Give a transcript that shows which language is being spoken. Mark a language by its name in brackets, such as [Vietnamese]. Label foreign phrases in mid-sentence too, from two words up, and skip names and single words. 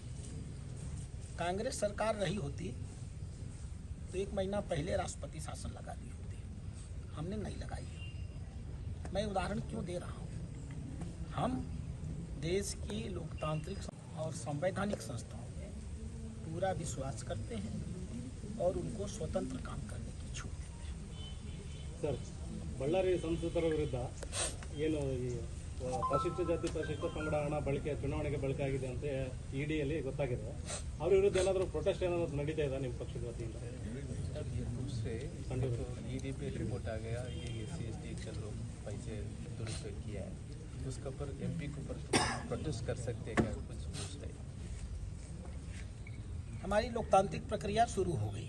[Hindi] कांग्रेस सरकार रही होती तो 1 महीना पहले राष्ट्रपति शासन लगा दी होती, हमने नहीं लगाई है। मैं उदाहरण क्यों दे रहा हूँ, हम देश की लोकतांत्रिक और संवैधानिक संस्थाओं में पूरा विश्वास करते हैं और उनको स्वतंत्र काम करने की छूट देते हैं। [Kannada] ಸರ್, ಬಳ್ಳಾರಿ ಸಂಸದರ ವಿರುದ್ಧ ಏನು ಈ ಪರಿಶಿಷ್ಟ ಜಾತಿ ಪರಿಶಿಷ್ಟ ಪಂಗಡ ಹಣ ಬಳಕೆ ಚುನಾವಣೆಗೆ ಬಳಕೆ ಆಗಿದೆ ಅಂತ ಇಡಿಯಲ್ಲಿ ಗೊತ್ತಾಗಿದೆ. ಅವ್ರ ವಿರುದ್ಧ ಏನಾದರೂ ಪ್ರೊಟೆಸ್ಟ್ ಏನಾದರೂ ನಡೀತಾ ಇದೆ ನಿಮ್ಮ ಪಕ್ಷದ ವತಿಯಿಂದ? [Hindi] ये दूसरे ईडी पे रिपोर्ट आ गया, ये SC/ST के लोग पैसे दुरुपयोग किया है, उसके ऊपर MP के ऊपर प्रोटेस्ट कर सकते हैं क्या, कुछ पूछ रहे? हमारी लोकतांत्रिक प्रक्रिया शुरू हो गई।